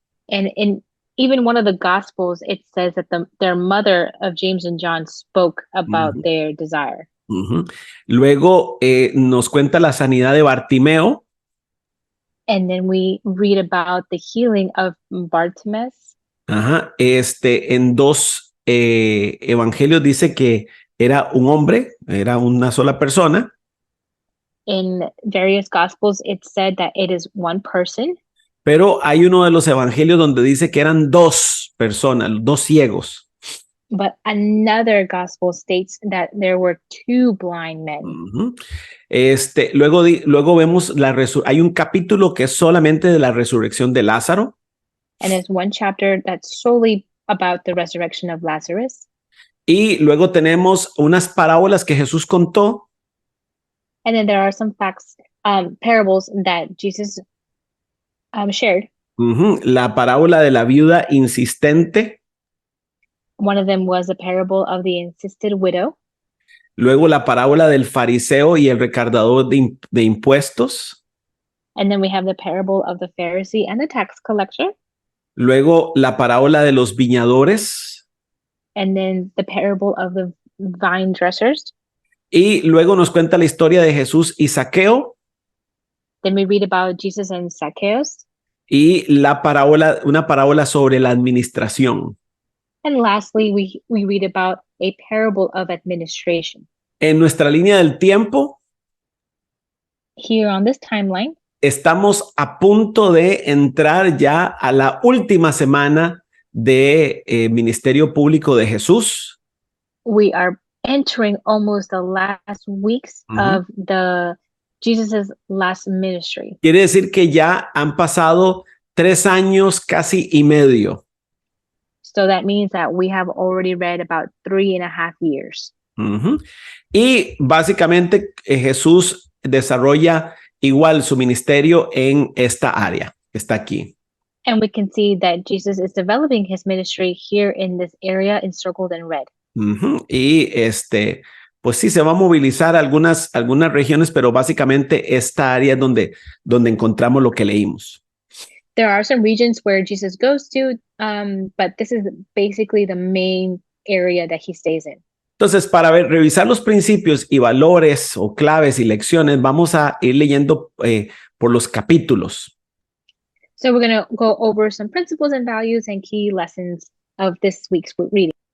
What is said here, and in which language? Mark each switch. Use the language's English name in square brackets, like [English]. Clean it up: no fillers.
[English] And in even one of the gospels, it says that their mother of James and John spoke about their desire. [Spanish] Luego nos cuenta la sanidad de Bartimeo. [English] And then we read about the healing of Bartimaeus. [Spanish] En dos evangelios dice que era un hombre, era una sola persona. [English] In various gospels, it said that it is one person. [Spanish] Pero hay uno de los evangelios donde dice que eran dos personas, dos ciegos. [English] But another gospel states that there were two blind men. [Spanish] Luego vemos hay un capítulo que es solamente de la resurrección de Lázaro. [English] And there's one chapter that's solely about the resurrection of Lazarus. [Spanish] Y luego tenemos unas parábolas que Jesús contó. [English] And then there are some parables that Jesus shared. [Spanish] La parábola de la viuda insistente. [English] One of them was a parable of the insisted widow. [Spanish] Luego la parábola del fariseo y el recaudador de impuestos. [English] And then we have the parable of the Pharisee and the tax collector. [Spanish] Luego la parábola de los viñadores. [English] And then the parable of the vine dressers. [Spanish] Y luego nos cuenta la historia de Jesús y Zaqueo. [English] Then we read about Jesus and Zacchaeus. [Spanish] Y una parábola sobre la administración. [English] And lastly, we read about a parable of administration. [Spanish] En nuestra línea del tiempo, [English] here on this timeline, [Spanish] estamos a punto de entrar ya a la última semana de ministerio público de Jesús. [English] We are entering almost the last weeks of Jesus's last ministry. [Spanish] Quiere decir que ya han pasado 3 años casi y medio. [English] So that means that we have already read about 3.5 years. [Spanish] Y básicamente Jesús desarrolla igual su ministerio en esta área que está aquí. [English] And we can see that Jesus is developing his ministry here in this area encircled in red. [Spanish] Y pues sí, se va a movilizar algunas regiones, pero básicamente esta área es donde encontramos lo que leímos. [English] There are some regions where Jesus goes to, but this is basically the main area that he stays in. [Spanish] Entonces, para revisar los principios y valores o claves y lecciones, vamos a ir leyendo por los capítulos. [English] So we're going to go over some principles and values and key lessons of this week's reading.